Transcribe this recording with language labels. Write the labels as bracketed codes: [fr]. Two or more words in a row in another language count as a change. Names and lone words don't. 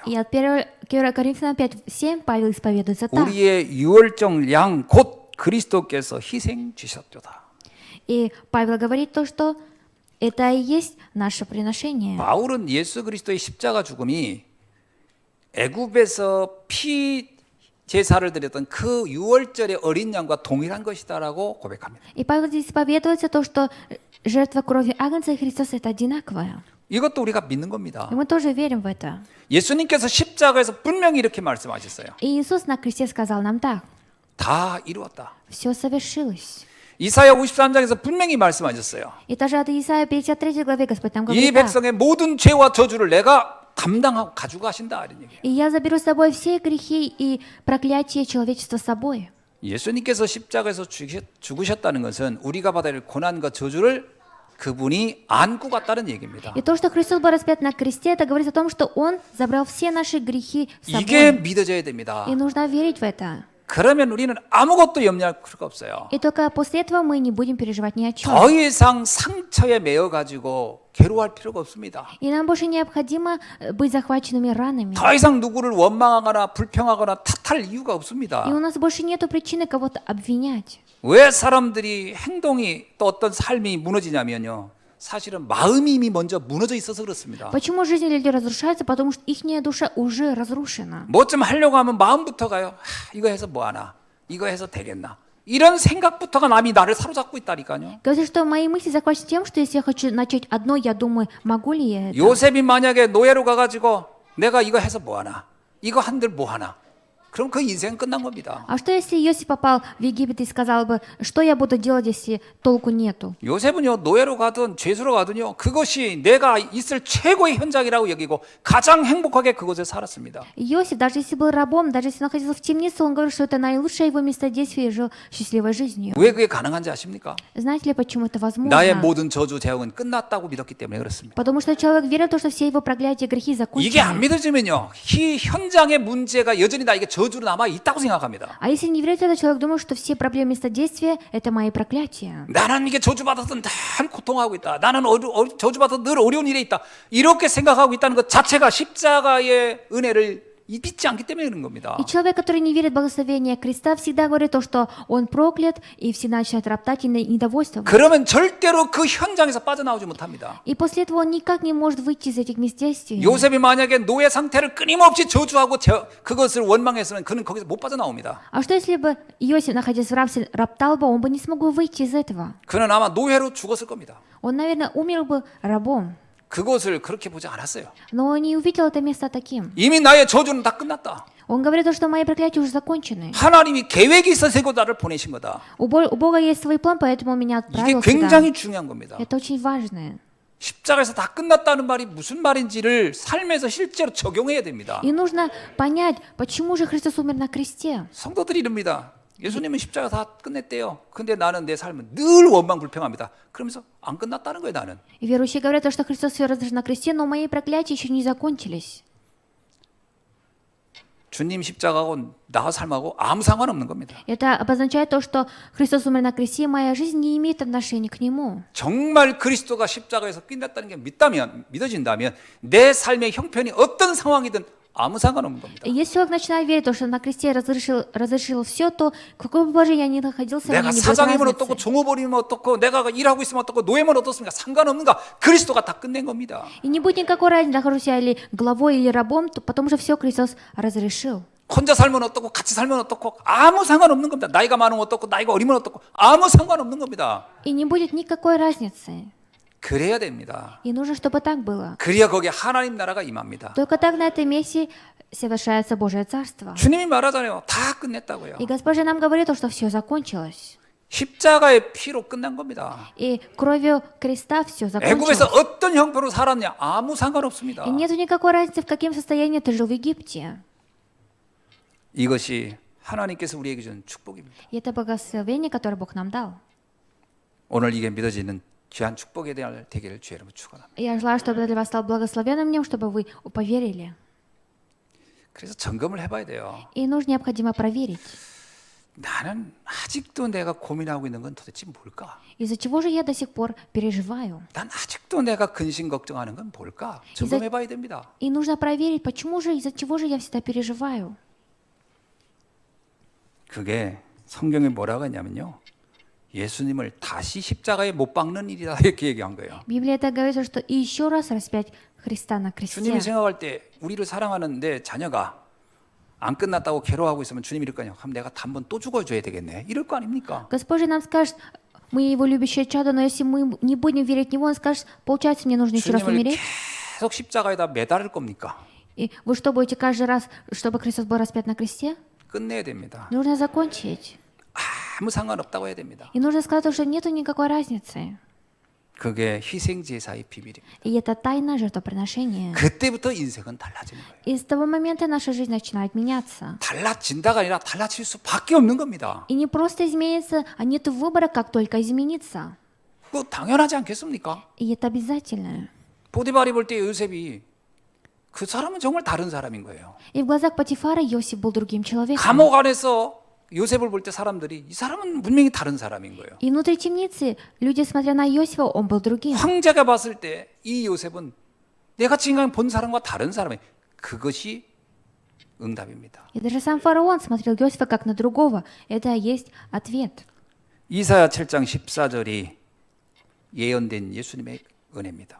[ru] И от 1 Коринфянам 5:7 Павел исповедуется так. [ko] 우리의 유월절 양 곧 그리스도께서 희생 주셨도다. [ru] И Павел говорит то, что это и есть наше приношение. [ko] 바울은 예수 그리스도의 십자가 죽음이 애굽에서 피 제사를 드렸던 그 유월절의 어린 양과 동일한 것이다라고 고백합니다. [ru] И Павел здесь исповедуется то, что жертва крови агнца и Христос это одинаковое. [ko] 이것도 우리가 믿는 겁니다. [ru] И мы тоже верим в это. [ko] 예수님께서 십자가에서 분명히 이렇게 말씀하셨어요. [ru] И Иисус на кресте сказал нам так: [ko] 다 이루었다. [ru] все совершилось. [ko] 이사야 53장에서 분명히 말씀하셨어요. [ru] И даже от Исаия 53 главе Господь нам 이 говорит так: [ko] 백성의 모든 죄와 저주를 내가 감당하고 가져가신다 이런 얘기예요. [ru] и я заберу с собой все грехи и проклятие человечества с собой. [ko] 예수님께서 십자가에서 죽으셨다는 것은 우리가 받아야 할 고난과 저주를 그분이 안고 갔다는 얘기입니다. [ru] И то, что Христос был распят на кресте, это говорит о том, что Он забрал все наши грехи с 이게 собой. [ko] 믿어져야 됩니다. [ru] И нужно верить в это. [ko] 그러면 우리는 아무것도 염려할 필요가 없어요. [ru] И только после этого мы не будем переживать ни о чем. [ko] 더 이상 상처에 매여 가지고 괴로워할 필요가 없습니다. [ru] И нам больше необходимо быть захваченными ранами. [ko] 더 이상 누구를 원망하거나 불평하거나 탓할 이유가 없습니다. [ru] И у нас больше нету причины кого-то обвинять. [ko] 왜 사람들이 행동이 또 어떤 삶이 무너지냐면요. 사실은 마음이 이미 먼저 무너져 있어서 그렇습니다. [ru] Почему жизнь людей разрушается? Потому что их душа уже разрушена. [ko] 뭐 좀 하려고 하면 마음부터 가요. 이거 해서 뭐 하나? 이거 해서 되겠나? 이런 생각부터가 남이 나를 사로잡고 있다니까요. [ru] Говорится, что мои мысли захвачены тем, что если я хочу начать одно, я думаю, могу ли я это? [ko] 요셉이 만약에 노예로 가가지고 내가 이거 해서 뭐 하나? 이거 한들 뭐 하나? 그럼 그 인생은 끝난 겁니다. [ru] А что если Иосиф попал в Египет и сказал бы, что я буду делать, если толку нету? [ko] 요셉은요 노예로 가든 죄수로 가든요 그것이 내가 있을 최고의 현장이라고 여기고 가장 행복하게 그곳에 살았습니다. [ru] Иосиф, даже если был рабом, даже если находился в темнице, он говорил, что это наилучшее его местодействие и жил счастливой жизнью. [ko] 왜 그게 가능한지 아십니까? [ru] Знаете ли, почему это 나의 возможно? [ko] 모든 저주 재앙은 끝났다고 믿었기 때문에 그렇습니다. [ru] Потому что человек верил в то, что все его проклятия, грехи [ko] 이게 안 [ru] закончены. [ko] 믿어지면요 이 현장의 문제가 여전히 나에게 저주로 남아 있다고 생각합니다. [ru] А если не верит в это, человек думает, что все проблемы местодействия – это мои проклятия. [ko] 나는 이게 저주받아서 늘 고통하고 있다. 나는 저주받아서 늘 어려운 일에 있다. 이렇게 생각하고 있다는 것 자체가 십자가의 은혜를 믿지 않기 때문에 그런 겁니다. [ru] И человек, который не верит в благословение креста, всегда говорит то, что он проклят, и всегда начинает роптать и недовольствовать. [ko] 그러면 절대로 그 현장에서 빠져나오지 못합니다. [ru] И после этого он никак не может выйти из этих мест действий. [ko] 요셉이 만약에 노예 상태를 끊임없이 저주하고 그것을 원망했으면 그는 거기서 못 빠져나옵니다. [ru] А что если бы Иосиф, находясь в рабстве, роптал бы, он бы не смог бы выйти из этого? [ko] 그는 아마 노예로 죽었을 겁니다. [ru] Он, наверное, умер бы рабом. [ko] 그것을 그렇게 보지 않았어요. [ru] Но он не увидел это место таким. [ko] 이미 나의 저주는 다 끝났다. [ru] Он говорит, то, что мои проклятия уже закончены. [ko] 하나님이 계획이 있어서 나를 보내신 거다. [ru] У Бога есть свой план, поэтому Он меня 이게 отправил сюда. [ko] 굉장히 중요한 겁니다. [ru] Это очень важно. [ko] 십자가에서 다 끝났다는 말이 무슨 말인지를 삶에서 실제로 적용해야 됩니다. [ru] И нужно понять, почему же Христос умер на кресте. [ko] 성도들이 이릅니다. 예수님은 십자가 다 끝냈대요. 근데 나는 내 삶은 늘 원망 불평합니다. 그러면서 안 끝났다는 거예요, 나는. [ru] И верующие говорят, что Христос все разрушил на кресте, но мои проклятия еще не закончились. [ko] 주님 십자가하고 나 삶하고 아무 상관없는 겁니다. [ru] Это обозначает то, что Христос умер на кресте, и моя жизнь не имеет отношения к Нему. [ko] 정말 그리스도가 십자가에서 끝났다는 게 믿어진다면 내 삶의 형편이 어떤 상황이든 아무 상관없는 겁니다. [ru] И если человек начинает верить, то, что на кресте разрешил все, то в каком бы положении я ни находился, мне 내가 не будет [ko] 사장이면 어떻고 [ru] разницы. [ko] 종업원이면 어떻고 내가 일하고 있으면 어떻고 노예면 어떻습니까? 상관없는가? 그리스도가 다 끝낸 겁니다. [ru] И не будет никакой разницы, нахожусь я или главой, или рабом, потому что все Христос разрешил. [ko] 혼자 살면 어떻고 같이 살면 어떻고 아무 상관없는 겁니다. 나이가 많으면 어떻고 나이가 어리면 어떻고 아무 상관없는 겁니다. [ru] И не будет никакой разницы. [ko] 그래야 됩니다. [ru] И нужно, чтобы так было. [ko] 그래야 거기에 하나님 나라가 임합니다. [ru] Только так на этом месте совершается Божье Царство. [ko] 주님이 말하잖아요. 다 끝냈다고요. [ru] И Господь же нам говорит, что все закончилось. [ko] 십자가의 피로 끝난 겁니다. [ru] И кровью креста все 애굽에서 закончилось. [ko] 어떤 형편으로 살았냐 아무 상관없습니다. [ru] И нет никакой разницы, в каком состоянии ты жил в Египте. [ko] 이것이 하나님께서 우리에게 준 축복입니다. [ru] И это благословение, которое Бог нам дал. [ko] 오늘 이게 믿어지는 귀한 축복에 대한 되기를 주의 이름으로 축원합니다. [ru] Я желаю, чтобы для вас стал благословенным днем, чтобы вы поверили. [ko] 그래서 점검을 해봐야 돼요. [ru] И нужно необходимо проверить. [ko] 나는 아직도 내가 고민하고 있는 건 도대체 뭘까? [ru] Из-за чего же я до сих пор переживаю? [ko] 난 아직도 내가 근심 걱정하는 건 뭘까? 점검해봐야 됩니다. [ru] И нужно проверить, почему же, из-за чего же я всегда переживаю. [ko] 그게 성경에 뭐라고 했냐면요. 예수님을 다시 십자가에 못 박는 일이다 이렇게 얘기한 거예요. [ru] Библия так говорит, что и еще раз распять Христа на кресте. [ko] 주님이 생각할 때 우리를 사랑하는 내 자녀가 안 끝났다고 괴로워하고 있으면 주님이 이럴 거 아니에요. 그럼 내가 한 번 또 죽어줘야 되겠네. 이럴 거 아닙니까? [ru] Господь же нам скажет, мы его любящее чадо, но если мы не будем верить в него, он скажет, получается, мне нужно еще раз 주님을 умереть. [ko] 계속 십자가에다 매달을 겁니까? [ru] И вы что, будете каждый раз, чтобы Христос был распят на кресте? [ko] 끝내야 됩니다. [ru] Нужно закончить. [ko] 아무 상관없다고 해야 됩니다. [ru] И нужно сказать, что нет никакой разницы. [ko] 그게 희생 제사의 비밀입니다. [ru] И это тайна жертвоприношения. [ko] 그때부터 인생은 달라지는 거예요. [ru] И с того момента наша жизнь начинает меняться. [ko] 달라진다가 아니라 달라질 수밖에 없는 겁니다. [ru] И не просто изменится, а нет выбора, как только измениться. [ko] 그거 당연하지 않겠습니까? [ru] И это обязательно. [ko] 보디발이 볼 때 요셉이 그 사람은 정말 다른 사람인 거예요. [ru] И в глазах Патифара Иосиф был другим человеком. [ko] 감옥 안에서 요셉을 볼 때 사람들이 이 사람은 분명히 다른 사람인 거예요. [ru] И внутри темницы люди, смотря на Иосифа, он был другим. [ko] 황제가 봤을 때 이 요셉은 내가 지금 본 사람과 다른 사람이 그것이 응답입니다. [ru] И даже сам фараон смотрел Иосифа как на другого. Это и есть ответ. [ko] 이사야 7장 14절이 예언된 예수님의 은혜입니다.